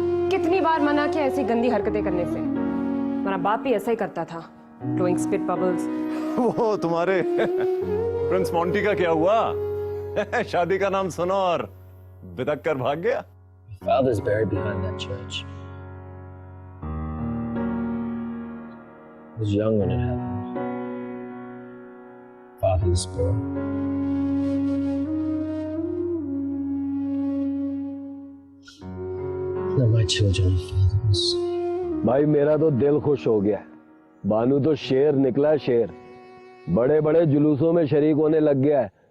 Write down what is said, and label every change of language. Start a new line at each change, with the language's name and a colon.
Hindi: कितनी बार मना किया ऐसी गंदी हरकतें करने से। हमारा बाप भी ऐसा ही करता था,
English: blowing spit bubbles।
Hindi: वो तुम्हारे प्रिंस मोंटी का क्या हुआ? शादी का नाम सुनो और बिदक कर भाग गया।
English: Father's buried behind that church. I was young when it happened. Father's buried. Now my children are fatherless.
Hindi: भाई मेरा तो दिल खुश हो गया। बानू तो शेर निकला, शेर। बड़े बड़े जुलूसों में शरीक होने लग गया है।